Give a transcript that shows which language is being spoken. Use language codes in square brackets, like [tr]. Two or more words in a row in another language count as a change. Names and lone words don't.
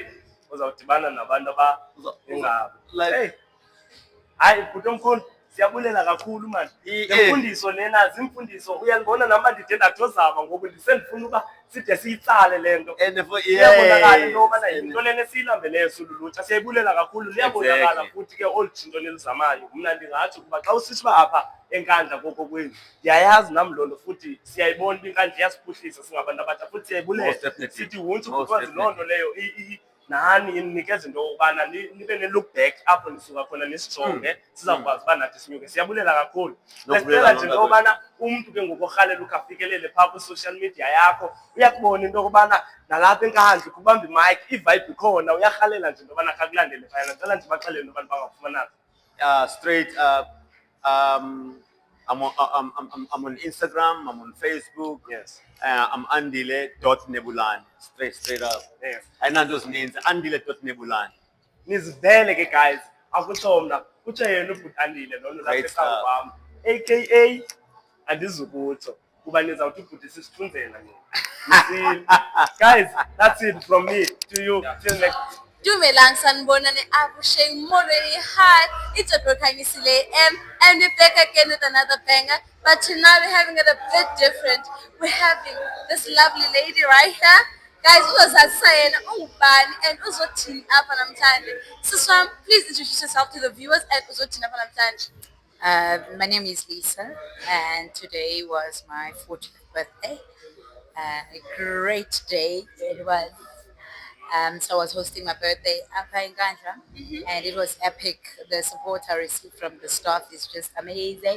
[xh] Uzawudibana nabantu abangabo. [en] Like hey. [xh] Hayi bhuti omkhulu siyabulela kakhulu man. Imfundiso lena zimfundiso uyalibona nami ndide ndadozama ngoku ndisendifuna uba side siyitsale lento. [en] And for [xh] iyabonakala into yobana into lena esiyilambeleyo silulutsha siyayibulela kakhulu liyabonakala futhi ke olu tshintsho nilizamayo. Mna ndingathi ukuba xa usithi uba apha eNkandla koko kwenu ndiyayazi nam loo nto futhi siyayibona uba iNkandla iyasiphuhlisa singabantu abatsha futhi siyayibulela sithi wonke because loo nto leyo nani inikeza into yokubana nibe ne- [en] look back [xh] apho nisuka khona nisijonge sizawukwazi uba nathi sinyuke. Siyabulela kakhulu. Lesicela nje into yobana umntu ke ngoku orhalela ukhe afikelele phaa kwi- [en] social media [xh] yakho uyakubona into yokubana nalapha enkandla kubamba imike i-vibe ikhona uyarhalela nje into yobana khakulandele phayana. Ndicela nje baxelele into yobana bangafumana [en] straight up. I'm on Instagram, I'm on Facebook. Yes. I'm andile.nebulani. Straight up. Yes. [xh] Ayinanto zininzi, andile.nebulani. Nizivele ke guys, akutsho mna kutsho yena ubhuti Andile lona lapha ekhaya kwam aka andizukutsho kuba nizawuthi ubhuti sisithunzela nina. [en] Guys, that's it from me to you. Till next. [xh] Dumelang sanibonani abusheng molweni. [en] Hi, it's Obrokhanyisile and we're back again with another banger, but tonight we're having it a bit different. We're having this lovely lady right here. Guys, [xh] uzazisa yena ungubani and uzothini apha namhlanje. Siswam, [en] please introduce yourself to the viewers and [xh] uzothini apha namhlanje. [en] My name is Lisa, and today was my 40th birthday. A great day it was. So I was hosting my birthday up in Ganja, and it was epic. The support I received from the staff is just amazing.